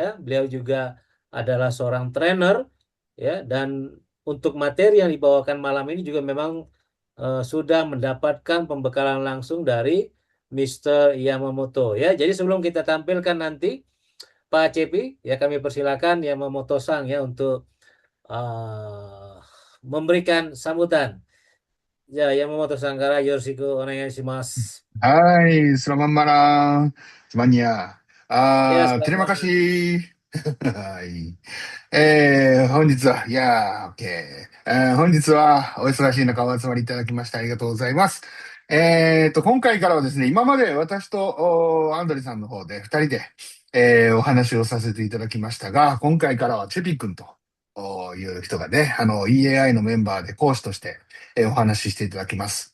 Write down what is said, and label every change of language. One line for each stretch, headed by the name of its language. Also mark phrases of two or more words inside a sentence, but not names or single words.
Indonesian: Beliau juga adalah seorang trainer ya, dan untuk materi yang dibawakan malam ini juga memang sudah mendapatkan pembekalan langsung dari Mr. Yamamoto ya. Jadi sebelum kita tampilkan nanti Pak CP ya, kami persilakan Yamamoto-sang ya untuk memberikan sambutan. Ya,
Japanese: Yamamoto-sangからよろしくお願いします。
Indonesian: はい、selamat malam semuanya. Ya, Terima selamat. kasih.
Japanese: はい。本日は、OK。本日はお忙しい中お集まりいただきましてありがとうございます。今回からはですね、今まで私とアンドレさんの方で二人で、お話をさせていただきましたが、今回からはチェピ君という人がね、EAI のメンバーで講師として、お話ししていただきます。